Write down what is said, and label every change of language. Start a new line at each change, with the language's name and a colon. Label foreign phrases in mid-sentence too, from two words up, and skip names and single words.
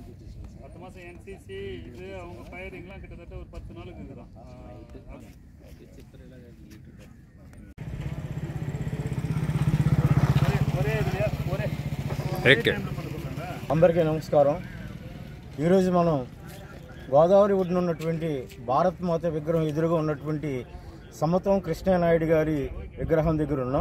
Tamil: 10 மாதம் என்சிசி இது அவங்க ஃபயரிங்லாம் கிட்டத்தட்ட ஒரு 10 நாளுக்கு இருக்குதான்.
Telugu: అందరికీ నమస్కారం. ఈరోజు మనం గోదావరి ఒడ్డున ఉన్నటువంటి భారత్ మాత విగ్రహం ఎదురుగా ఉన్నటువంటి సమతం కృష్ణయ్య నాయుడు గారి విగ్రహం దగ్గర ఉన్నాం.